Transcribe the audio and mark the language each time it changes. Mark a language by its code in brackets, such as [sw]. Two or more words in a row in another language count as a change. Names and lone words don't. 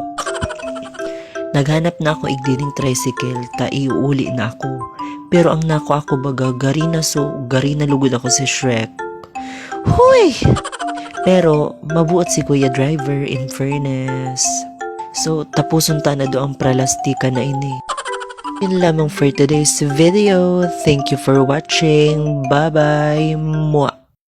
[bik] Naghanap na ako igdining tricycle, ta iuuli na ako. Pero ang nako ako baga, gari na lugod ako si Shrek. Huy! Pero mabuot si Kuya Driver [en] in fairness. [bik] So tapuson ta na do ang pralastika na ini. Yun lamang [en] for today's video. Thank you for watching. Bye bye. Mwah.